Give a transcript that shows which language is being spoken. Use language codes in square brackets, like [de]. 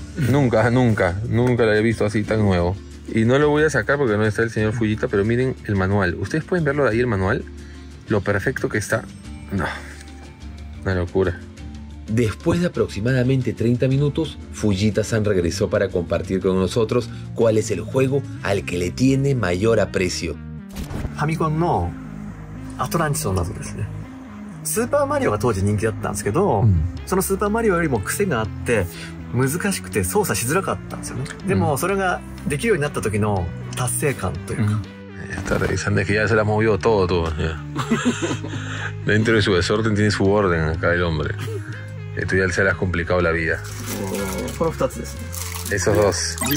[es] Nunca lo había visto así tan nuevo. Y no lo voy a sacar porque no está el señor Fujita, pero miren el manual. Ustedes pueden verlo de ahí, el manual. Lo perfecto que está. No, una locura. Después de aproximadamente 30 minutos, Fujita-san regresó para compartir con nosotros cuál es el juego al que le tiene mayor aprecio. [ja] Famicom のアトランティスの謎ですね。スーパーマリオが当時人気だったんですけど、そのスーパーマリオよりも癖があって難しくて操作しづらかったんですよね。でもそれができるようになった時の達成感というか。 [es] Está revisando, es que ya se la movió todo. Ya. Dentro de su desorden tiene su orden acá el hombre. Esto ya se le ha complicado la vida. Esos dos.